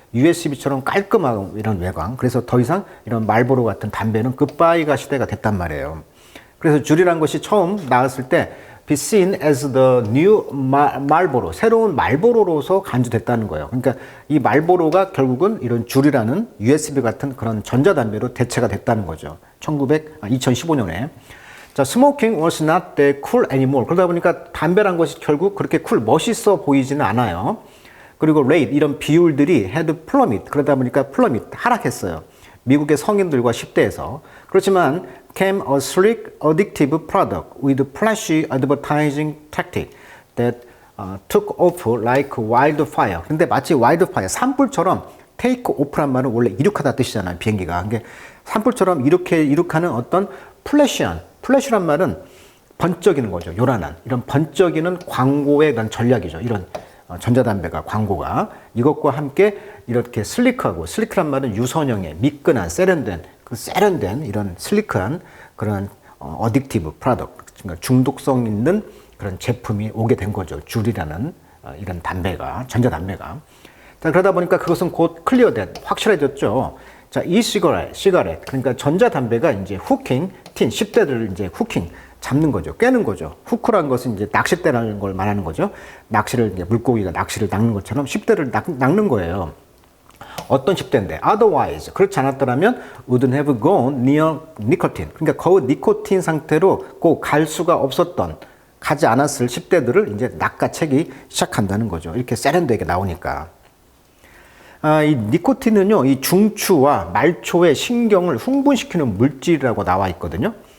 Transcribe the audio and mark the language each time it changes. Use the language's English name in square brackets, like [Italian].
[Korean] USB처럼 깔끔하고 이런 외관. 그래서 더 이상 이런 말보로 같은 담배는 굿바이가 시대가 됐단 말이에요. 그래서 줄이란 것이 처음 나왔을 때 [English] be seen as the new [Korean] 말보로, 새로운 말보로로서 간주됐다는 거예요. 그러니까 이 말보로가 결국은 이런 줄이라는 USB 같은 그런 전자담배로 대체가 됐다는 거죠. 2015년에. [English] 자, smoking was not that cool anymore. [Korean] 그러다 보니까 담배란 것이 결국 그렇게 멋있어 보이지는 않아요. 그리고 rate, 이런 비율들이 [English] had plummet. [Korean] 그러다 보니까 plummet, 하락했어요. 미국의 성인들과 10대에서. 그렇지만 [English] came a sleek, addictive product with flashy advertising tactic that took off like wildfire. [Korean] 근데 마치 wildfire, 산불처럼 take off란 말은 원래 이륙하다 뜻이잖아요. 비행기가. 그러니까 산불처럼 이륙하는 어떤 플래시란 말은 번쩍이는 거죠. 요란한. 이런 번쩍이는 광고의 이런 전략이죠. 이런 전자담배가 광고가 이것과 함께 이렇게 슬리크란 말은 유선형의 미끈한 세련된 이런 슬리크한 그런 어딕티브 프로덕트, 그러니까 중독성 있는 그런 제품이 오게 된 거죠. 줄이라는 이런 담배가, 전자담배가. 자, 그러다 보니까 그것은 곧 확실해졌죠. 자, 시가렛, 그러니까 전자담배가 이제 후킹, 10대들을 이제 후킹, 잡는 거죠. 깨는 거죠. 후크란 것은 이제 낚싯대라는 걸 말하는 거죠. 이제 물고기가 낚시를 낚는 것처럼 10대를 낚는 거예요. 어떤 10대인데? [English] Otherwise, [Korean] 그렇지 않았더라면 [English] wouldn't have gone near nicotine. [Korean] 그러니까 거의 니코틴 상태로 꼭 갈 수가 없었던, 가지 않았을 10대들을 이제 낚아채기 시작한다는 거죠. 이렇게 세련되게 나오니까. 이 니코틴은요, 이 중추와 말초의 신경을 흥분시키는 물질이라고 나와 있거든요.